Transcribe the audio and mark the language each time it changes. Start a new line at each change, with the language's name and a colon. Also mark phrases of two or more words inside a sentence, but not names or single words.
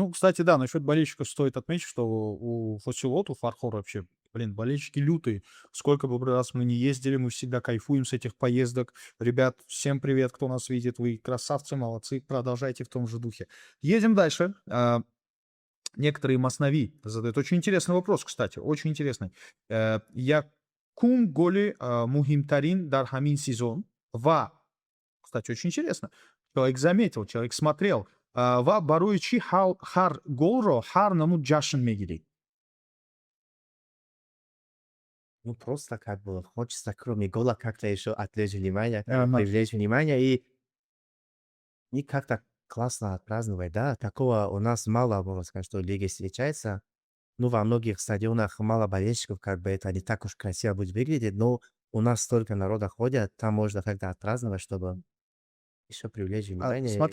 Russian: Ну, кстати, да, насчет болельщиков стоит отметить, что у Фасилот, у Фархор вообще, блин, болельщики лютые. Сколько бы раз мы не ездили, мы всегда кайфуем с этих поездок. Ребят, всем привет, кто нас видит. Вы красавцы, молодцы, продолжайте в том же духе. Едем дальше. Некоторые маснави задают очень интересный вопрос, кстати, очень интересный.
Tajik: Якум голи мухимтарин дар хамин сезон. Ва,
Russian: кстати, очень интересно. Человек заметил, человек смотрел.
Tajik: Ва баруичи хар голро хар наму джашн мегири.
Russian: Ну, просто как бы хочется, кроме гола, как-то еще отвлечь внимание, как бы Ага. привлечь внимание и как-то классно отпраздновать, да. Такого у нас мало, можно сказать, что в лиге встречается. Ну, во многих стадионах мало болельщиков, как бы это не так уж красиво будет выглядеть, но у нас столько народа ходят, там можно как-то отпраздновать, чтобы еще привлечь внимание.